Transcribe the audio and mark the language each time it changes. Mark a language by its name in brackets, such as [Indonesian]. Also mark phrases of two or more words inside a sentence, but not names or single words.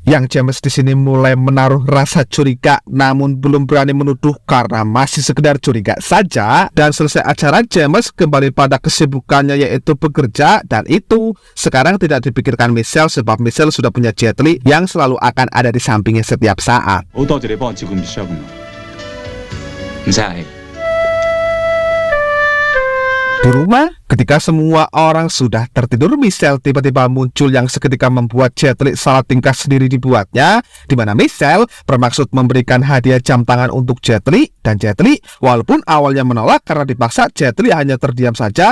[Indonesian] Yang James di sini mulai menaruh rasa curiga, namun belum berani menuduh karena masih sekedar curiga saja. Dan selesai acara, James kembali pada kesibukannya yaitu bekerja, dan itu sekarang tidak dipikirkan Michelle sebab Michelle sudah punya Jet Li yang selalu akan ada di sampingnya setiap saat. [Cantonese] 好多謝你幫我照顧 Michelle 咁耐，唔使客氣。 [Indonesian] Di rumah, ketika semua orang sudah tertidur, Michelle tiba-tiba muncul yang seketika membuat Jet Li salah tingkah sendiri dibuatnya. Di mana Michelle bermaksud memberikan hadiah jam tangan untuk Jet Li, dan Jet Li walaupun awalnya menolak karena dipaksa, Jet Li hanya terdiam saja.